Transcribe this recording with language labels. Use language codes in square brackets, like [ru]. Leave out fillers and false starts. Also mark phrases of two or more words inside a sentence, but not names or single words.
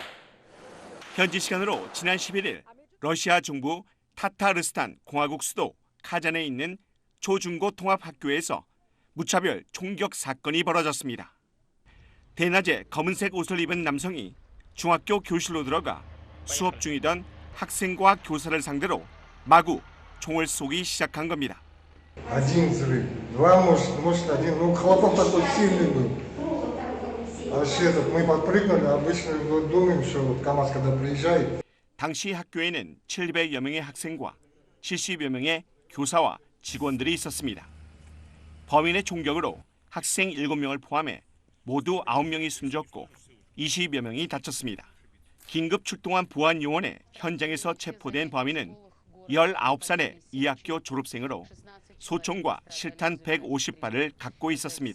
[ko] 현지 시간으로 지난 11일 러시아 중부 타타르스탄 공화국 수도 카잔에 있는 초중고 통합학교에서 무차별 총격 사건이 벌어졌습니다. 대낮에 검은색 옷을 입은 남성이 중학교 교실로 들어가 수업 중이던 학생과 교사를 상대로 마구 총을 쏘기 시작한 겁니다. [ru] Один взрыв, два, может один, ну хлопок такой сильный был. Вообще мы подпрыгнули, обычно думаем, что КамАЗ когда приезжает. [ko] 당시 학교에는 700여 명의 학생과 70여 명의 교사와 직원들이 있었습니다. 범인의 총격으로 학생 7명을 포함해 모두 9명이 숨졌고 20여 명이 다쳤습니다. 긴급 출동한 보안 요원에 현장에서 체포된 범인은 19살의 이 학교 졸업생으로 소총과 실탄 150발을 갖고 있었습니다.